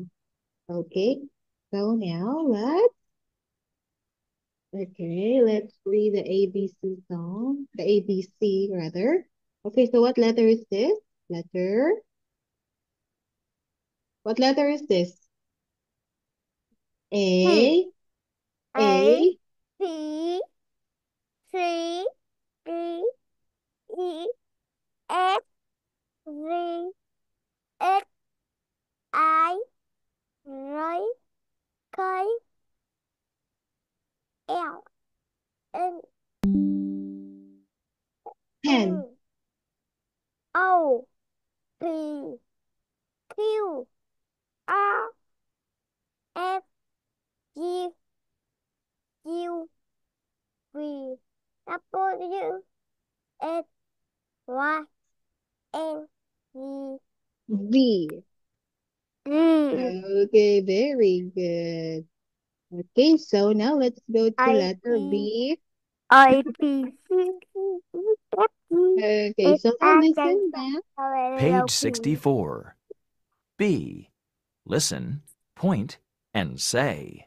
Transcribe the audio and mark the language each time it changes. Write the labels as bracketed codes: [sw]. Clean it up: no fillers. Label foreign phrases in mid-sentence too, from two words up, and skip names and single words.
[en] Okay, so now let's read the ABC song, the ABC rather. Okay, so what letter is this? Letter. What letter is this? T, A, A, A, P, C, D, E, F, Z, X, I, Y, K, L, N, 10. N, O, P, Q, R, F, G, U, V, W, X, Y, and Z. V. Z. Okay, very good. Okay, so now let's go to I, letter T, B. I, P, C, D, E, F, G, Okay, H, so now I, J, listen K, back. L, M, N, O, Page P. 64. B. Listen, point, and say.